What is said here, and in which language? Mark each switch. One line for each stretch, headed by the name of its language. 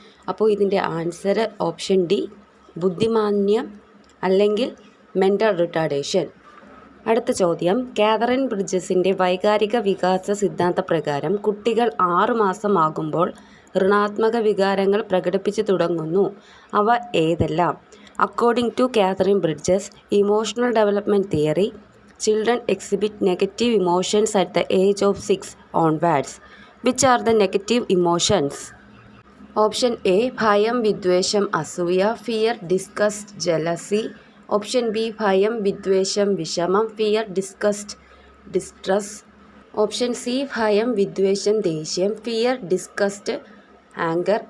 Malayalam: അപ്പോൾ ഇതിൻ്റെ answer option D ബുദ്ധിമാന്ദ്യം അല്ലെങ്കിൽ മെൻ്റൽ റിട്ടാർഡേഷൻ. അടുത്ത ചോദ്യം, കാതറിൻ ബ്രിഡ്ജസിൻ്റെ വൈകാരിക വികാസ സിദ്ധാന്തപ്രകാരം കുട്ടികൾ 6 മാസമാകുമ്പോൾ ഋണാത്മക വികാരങ്ങൾ പ്രകടിപ്പിച്ചു തുടങ്ങുന്നു. അവ ഏതെല്ലാം?
English: According to Catherine Bridges emotional development theory, children exhibit negative emotions at the age of 6 onwards. Which are the negative emotions? Option A
Malayalam: ഭയം, വിദ്വേഷം, അസൂയ,
English: Fear, disgust, jealousy. Option B
Malayalam: ഭയം, വിദ്വേഷം, വിഷമം,
English: Fear, disgust, distress. Option C
Malayalam: ഭയം, വിദ്വേഷം, ദേഷ്യം,
English: Fear, disgust, anger.